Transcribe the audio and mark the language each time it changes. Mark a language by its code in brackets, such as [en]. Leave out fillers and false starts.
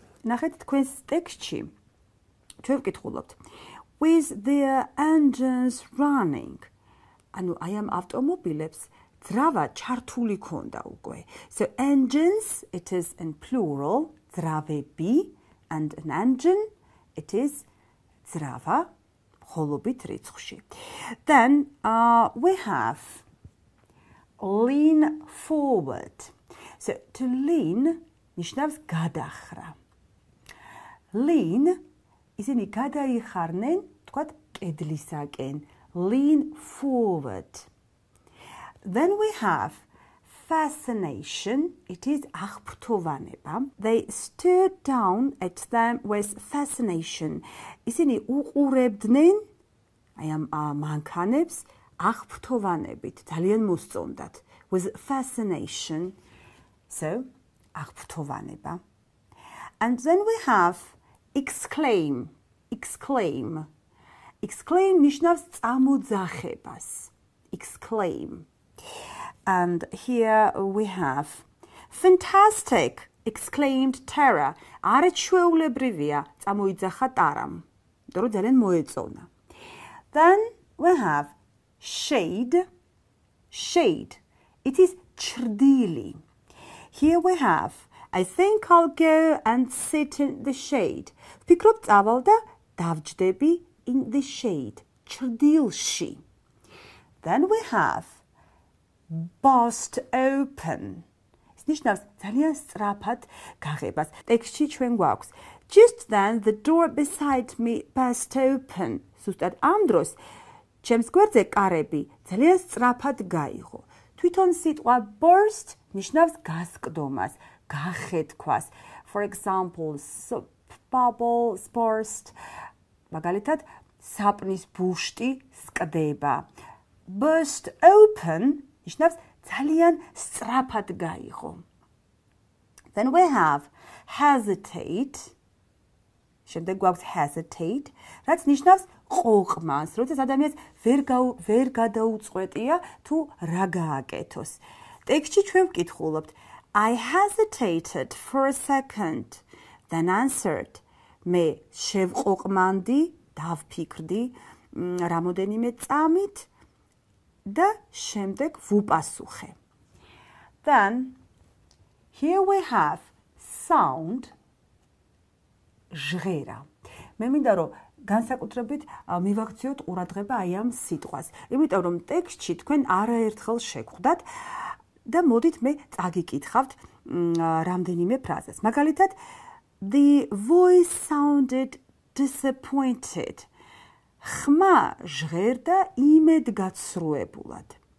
[ka] ნახეთ თქვენს ტექსტში ჩვენ ვკითხულობთ [en] with their engines running. [ka] ანუ აი ამ ავტომობილებს ძრავა ჩართული ქონდა უკვე. [en] So engines, it is in plural, ძრავები, and an engine, it is [ka] ძრავა მხოლობით რიცხვში. [en] Then we have lean forward. So to lean [ka] ნიშნავს გადახრა. Lean ისინი გადაიხარნენ, თქვათ, კედლისაკენ. [en] Lean forward. Then we have fascination. It is აღფრთოვანება. They stared down at them with fascination. [ka] ისინი უყურებდნენ აი ამ მანქანებს აღფრთოვანებით, ძალიან მოსწონდათ. [en] With fascination. So, აღფრთოვანება. And then we have exclaim. Exclaim. [ka] Exclaim ნიშნავს წამოძახებას. Exclaim. [en] And here we have fantastic, exclaimed Tara. [ka] არაჩვეულებრივია, წამოიძახა ტარამ. იმიტომ რომ ძალიან მოეწონა. [en] Then we have shade. Shade. It is ჩრდილი. Here we have I think I'll go and sit in the shade. [ka] ვფიქრობ წავალ და დავჯდები [en] in the shade. [ka] ჩრდილში. [en] Then we have burst open. [ka] ის ნიშნავს ძალიან სწრაფად გაღებას. ტექსტში ჩვენ გვაქვს [en] Just then the door beside me burst open. [ka] ზუსტად ამ დროს ჩემს გვერდზე კარები ძალიან სწრაფად გაიღო. თვითონ სიტყვა burst ნიშნავს გასკდომას, გახეთქვას. [en] For example, soap bubbles burst. [ka] მაგალითად, საპნის ბუშტი სკდება. Burst open ნიშნავს ძალიან სწრაფად გაიღო. [en] Then we have hesitate. [ka] შემდეგ გვაქვს hesitate, რაც ნიშნავს ყოყმას, როდესაც ადამიანს ვერ გადაუწყვეტია თუ რა გააკეთოს. ტექსტში ჩვენ ვკითხულობთ [en] I hesitated for a second, then answered. [ka] მე შევყოყმანდი, დავფიქრდი რამოდენიმე წამით და შემდეგ ვუპასუხე. [en] Then here we have sound. ჟღერა. [ka] მე მინდა რომ განსაკუთრებით მივაქციოთ ყურადღება აი ამ სიტყვას. იმიტომ რომ ტექსტში თქვენ არაერთხელ შეგხვდათ და მოდით მე წაგიკითხავთ რამდენიმე ფრაზას. მაგალითად, [en] the voice sounded disappointed. [ka] ხმა ჟღერდა იმედგაცრუებულად.